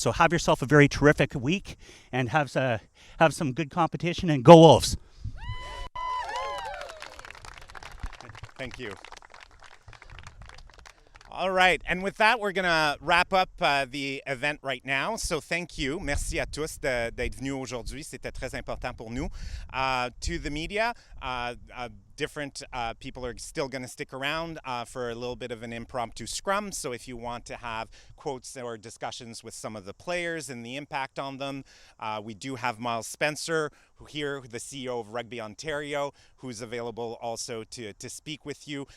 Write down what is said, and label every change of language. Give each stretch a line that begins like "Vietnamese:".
English: So have yourself a very terrific week, and have some good competition, and go Wolves! Thank you. All right, and with that, we're going to wrap up the event right now. So thank you.
French: Merci à tous d'être venus aujourd'hui. C'était très important pour nous.
English: To the media, different people are still going to stick around for a little bit of an impromptu scrum. So if you want to have quotes or discussions with some of the players and the impact on them, we do have Miles Spencer here, the CEO of Rugby Ontario, who's available also to speak with you.